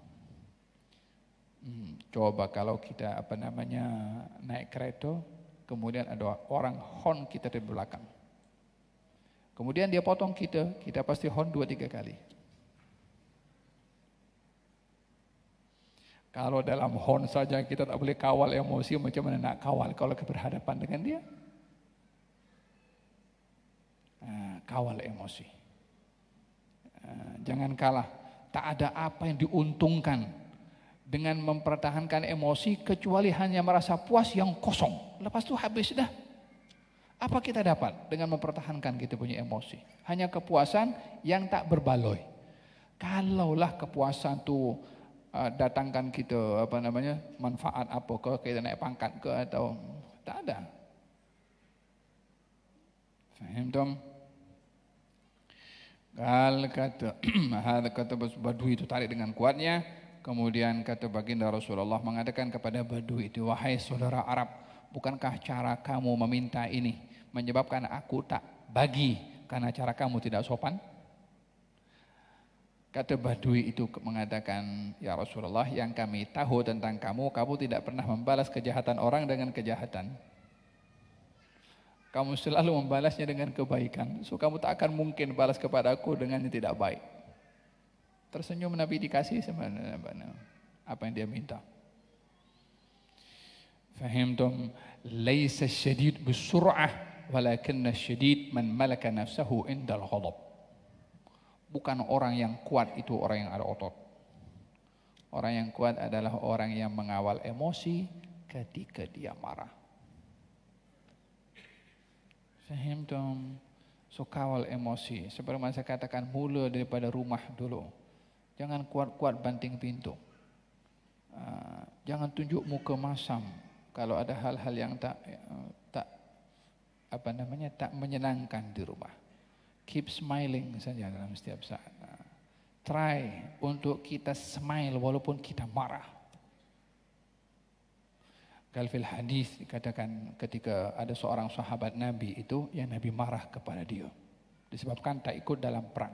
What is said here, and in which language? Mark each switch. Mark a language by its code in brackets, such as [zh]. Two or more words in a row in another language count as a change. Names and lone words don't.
[ms] Coba kalau kita naik kereta, kemudian ada orang hon kita di belakang. Kemudian dia potong kita pasti hon 2-3 kali. Kalau dalam hon saja kita tak boleh kawal emosi, macam mana nak kawal kalau berhadapan dengan dia? Kawal emosi. Jangan kalah. Tak ada apa yang diuntungkan dengan mempertahankan emosi kecuali hanya merasa puas yang kosong. Lepas itu habis dah. Apa kita dapat dengan mempertahankan kita punya emosi? Hanya kepuasan yang tak berbaloi. Kalaulah kepuasan tu datangkan kita manfaat apa ke, kita naik pangkat ke atau tak ada. Faham tom? Kata badui itu tarik dengan kuatnya. Kemudian kata baginda Rasulullah mengatakan kepada badui itu, "Wahai saudara Arab, bukankah cara kamu meminta ini menyebabkan aku tak bagi karena cara kamu tidak sopan?" Kata badui itu mengatakan, "Ya Rasulullah, yang kami tahu tentang kamu tidak pernah membalas kejahatan orang dengan kejahatan. Kamu selalu membalasnya dengan kebaikan. So kamu tak akan mungkin balas kepada aku dengan yang tidak baik." Tersenyum Nabi dikasih sebenarnya apa yang dia minta. Fahimtum? [ar] ليس شديد بالصرعة ولكن شديد من ملك نفسه عند الغضب. [ms] Bukan orang yang kuat itu orang yang ada otot. Orang yang kuat adalah orang yang mengawal emosi ketika dia marah. Fahimtum? So kawal emosi. Seperti yang saya katakan, mula daripada rumah dulu. Jangan kuat-kuat banting pintu. Jangan tunjuk muka masam kalau ada hal-hal yang tak menyenangkan di rumah. [en] Keep smiling [ms] saja dalam setiap saat. Try untuk kita smile walaupun kita marah. Fil hadis dikatakan ketika ada seorang sahabat Nabi itu yang Nabi marah kepada dia disebabkan tak ikut dalam perang.